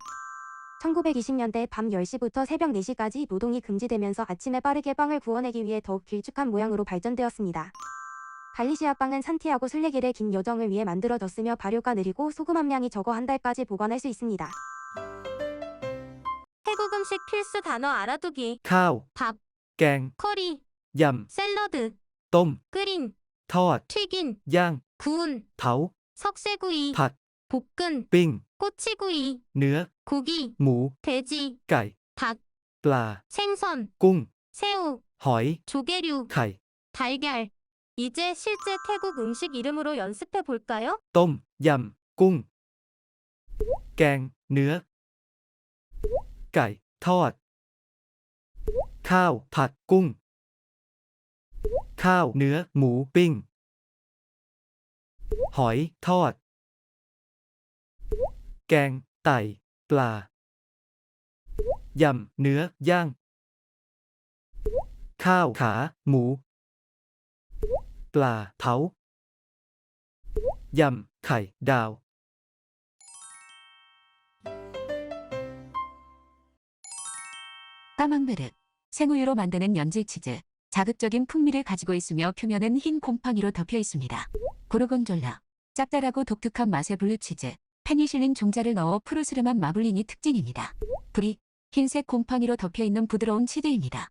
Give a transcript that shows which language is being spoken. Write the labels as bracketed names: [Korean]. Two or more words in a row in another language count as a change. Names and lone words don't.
[Korean] 1920년대 밤 10시부터 새벽 4시까지 노동이 금지되면서 아침에 빠르게 빵을 구워내기 위해 더욱 길쭉한 모양으로 발전되었습니다. 갈리시아 빵은 산티아고 순례길의 긴 여정을 위해 만들어졌으며 발효가 느리고 소금 함량이 적어 한 달까지 보관할 수 있습니다. 태국 음식 필수 단어 알아두기. [Thai] ข้าว [Korean] 밥, [Thai] แกง [Korean] 커리, [Thai] ยำ [Korean] 샐러드, [Thai] ต้ม [Korean] 끓인, [Thai] ทอด [Korean] 튀긴, [Thai] ย่าง [Korean] 구운, [Thai] เผา [Korean] 석쇠구이, [Thai] ผัด [Korean] 볶은, [Thai] ปิ้ง [Korean] 꼬치구이, [Thai] เนื้อ [Korean] 고기, [Thai] หมู [Korean] 돼지, [Thai] ไก่ [Korean] 닭, [Thai] ปลา [Korean] 생선, [Thai] กุ้ง [Korean] 새우, [Thai] หอย [Korean] 조개류, [Thai] ไข่ [Korean] 달걀. 이제 실제 태국 음식 이름으로 연습해 볼까요? [Thai] ต้ม ยำ กุ้ง แกง เนื้อ ไก่ ทอด ข้าว ผัด กุ้ง ข้าว เนื้อ หมู ปิ้ง หอย ทอด แกง ไต่ ปลา ยำ เนื้อย่าง ข้าว ขา หมู ปลา เผา ยำ ไข่ ดาว [Korean] 까망베르, 생우유로 만드는 연질 치즈, 자극적인 풍미를 가지고 있으며 표면은 흰 곰팡이로 덮여 있습니다. 고르곤졸라, 짭짤하고 독특한 맛의 블루치즈, 페니실린 종자를 넣어 푸르스름한 마블링이 특징입니다. 브릭, 흰색 곰팡이로 덮여 있는 부드러운 치즈입니다.